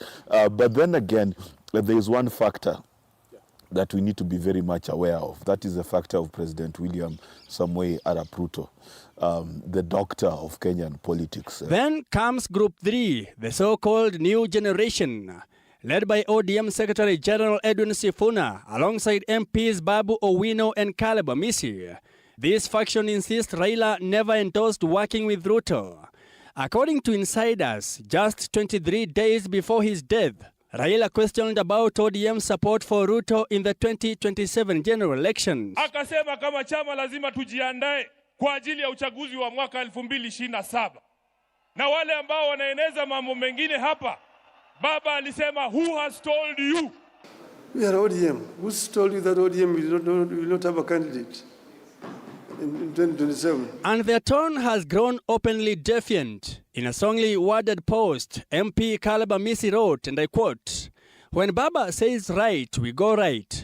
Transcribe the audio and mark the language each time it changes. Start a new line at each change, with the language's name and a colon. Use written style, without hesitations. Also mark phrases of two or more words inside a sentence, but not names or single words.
English: But then again, there is one factor that we need to be very much aware of. That is the factor of President William Samoei Arap Ruto, the doctor of Kenyan politics. Then comes Group 3, the so-called New Generation, led by ODM Secretary General Edwin Sifuna, alongside MPs Babu Owino and Caleb Amisi. This faction insists Raila never endorsed working with Ruto. According to insiders, just 23 days before his death, Raila questioned about ODM's support for Ruto in the 2027 general elections.
Swahili: Akasema kama chama lazima tujiandae kwa ajili ya uchaguzi wa mwaka 2027. Na wale ambao wanaeneza mambo mengine hapa, Baba alisema,
English: who has told you? We are ODM. Who's told you that ODM will not have a candidate in 2027? And their tone has grown openly defiant. In a strongly worded post, MP Caleb Amisi wrote, and I quote, "When Baba says right, we go right.